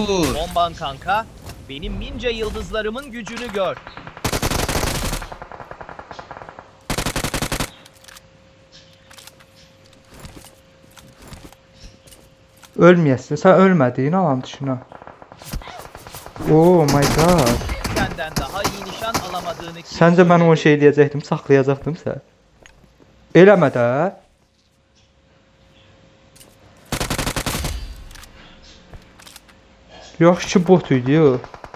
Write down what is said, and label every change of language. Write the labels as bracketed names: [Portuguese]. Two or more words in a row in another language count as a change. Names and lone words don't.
[Azerbaijani] vur. [Turkish] Bomban kanka, benim ninja yıldızlarımın gücünü gör. [Azerbaijani] Ölməyəsən. Sən ölmədin alan dışına. [English] Oh my god. [Turkish] Senden daha iyi nişan alamadığını kim [Azerbaijani] Səncə mən o [Turkish] söyledi? [Azerbaijani] şey deyəcəkdim, saxlayacaqdım sən. Eləmə də. Yaxşı ki bot idi o.